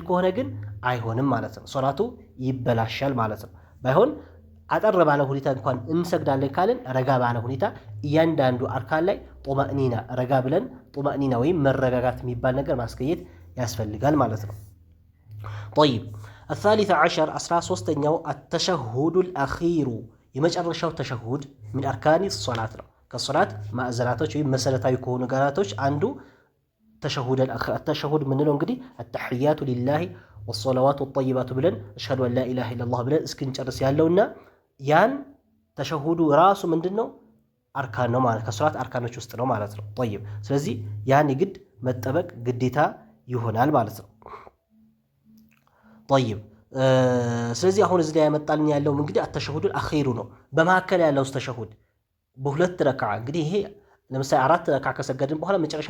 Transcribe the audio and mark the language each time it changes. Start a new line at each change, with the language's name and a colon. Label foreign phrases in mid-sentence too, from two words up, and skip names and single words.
Amharic: ከሆነ ግን አይሆንም ማለት ነው። ሶላቱ ይበላሻል ማለት ነው። ባይሆን አጠር ባለ ሁኔታ እንኳን እንሰግዳለን ካልን ረጋ ባለ ሁኔታ እያንዳንዱ አርካን ላይ ጡማእኒና ረጋ ብለን ጡማእኒና ወይም መረጋጋት የሚባል ነገር ማስገኘት ያስፈልጋል ማለት ነው። ጠይብ
Arabic: الثالث عشر
Amharic: 13ኛው
Arabic: التشهد الأخير
Amharic: የመጨረሻው ተሸሁድ ምን
Arabic: أركان الصلاة
Amharic: ነው። ከሶላት ማዕዘናቶች ወይም መሰረታዊ ከሆኑ ነገራቶች አንዱ ተሸሁድ ምንለው እንግዲህ
Arabic: التحيات لله والصلوات الطيبات
Amharic: ብለን
Arabic: أشهد أن لا إله إلا الله
Amharic: ብለን እስክንጨርስ ያለውና ያን ተሸሁዱ ራሱ ምንድነው አርካን ነው ማለት ከሶላት አርካኖች ውስጥ ነው ማለት ነው። طيب ስለዚህ ያን ግድ መጠበቅ ግዴታ ይሆናል ማለት ነው። طيب ስለዚህ አሁን እዚህ ላይ ያመጣልን ያለው እንግዲህ
Arabic: التشهد الأخير
Amharic: ነው። በመካከል ያለው ተሸሁድ በሁለት ረካዓ እንግዲህ ይሄ ለምሳሌ 4 ረካዓ ከሰገድን በኋላ መጨረሻ